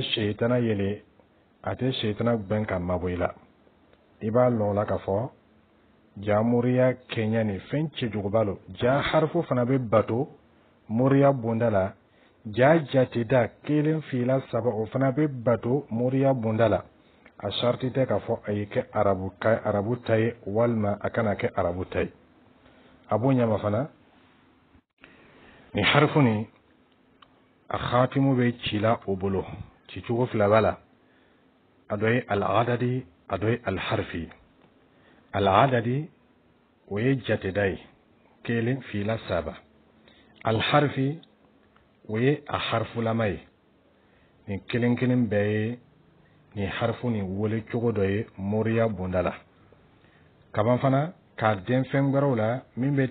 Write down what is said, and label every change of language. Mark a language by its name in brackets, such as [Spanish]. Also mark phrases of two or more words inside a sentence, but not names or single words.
[Bambara] shetana yɛlɛ a tɛ shetana gbɛn ka mabɔ i la i b'a lɔn o la k'a fɔ ja moriya kɛɲɛ ni fɛn cɛjuguba lo ja harifu fana bɛ bato moriya bonda la ja jateda 1 2 3 o fana bɛ bato moriya bonda la a sharti tɛ k'a fɔ a ye kɛ arabu ta ye walima a kana kɛ arabu ta ye a b'o ɲama fana ni harifu ni a khatimu bɛ ci la o bolo ci cogo fila b'a la a dɔ ye al-adadi a dɔ ye al-harfi al-adadi o ye jateda ye 1 2 3 al-harfi o ye a harfulama ye nin kelen bɛɛ ye nin harifu ni wele cogo dɔ ye moriya bonda la kaban fana k'a den fɛn wɛrɛw la min bɛ